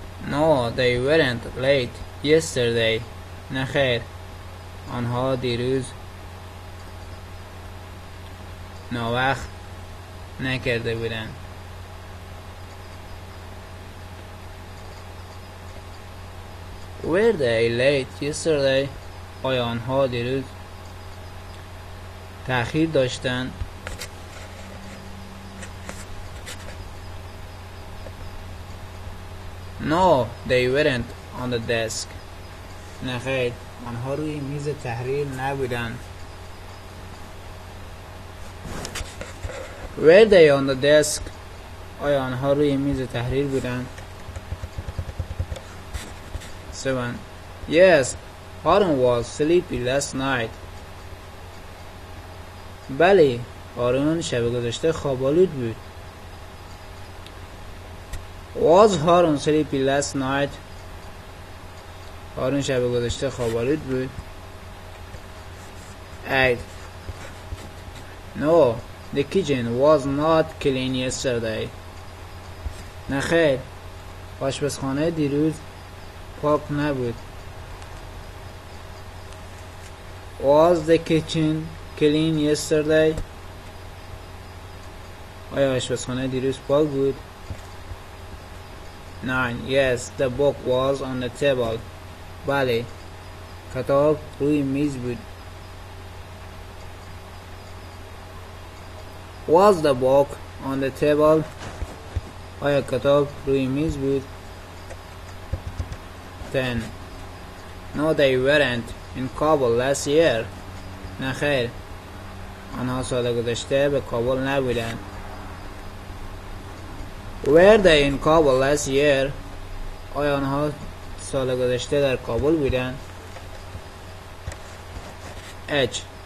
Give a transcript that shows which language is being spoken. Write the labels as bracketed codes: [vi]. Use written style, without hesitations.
[en] No, they weren't late yesterday. [fa] نه خیر، آنها دیروز ناوقت نکرده بودند. [en] Were they late yesterday? [fa] آیا آنها دیروز تأخیر داشتند؟ [en] No, they weren't on the desk. [fa] نه خیر، آنها روی میز تحریر نبودند. [en] Were they on the desk? [fa] آیا آنها روی میز تحریر بودند؟ 7. [en] Yes, Harun was sleepy last night. [fa] بله، هارون شب گذشته خواب‌آلود بود. [en] Was Harun sleepy last night? [fa] هارون شب گذشته خواب‌آلود بود. 8. [en] No, the kitchen was not clean yesterday. [fa] نه خیر، آشپزخانه دیروز پاک نبود. [en] Was the kitchen clean yesterday? [fa] آیا آشپزخانه دیروز پاک بود؟ [en] 9. Yes, the book was on the table. [fa] بله، کتاب روی میز بود. [en] Was the book on the table? [fa] آیا کتاب روی میز بود؟ 10. [en] No, they weren't in Kabul last year. [fa] نه خیر، آنها سال گذشته به کابل نبودند. [en] Were they in Kabul last year? [fa] آیا آنها سال گذشته در کابل بودند؟ H.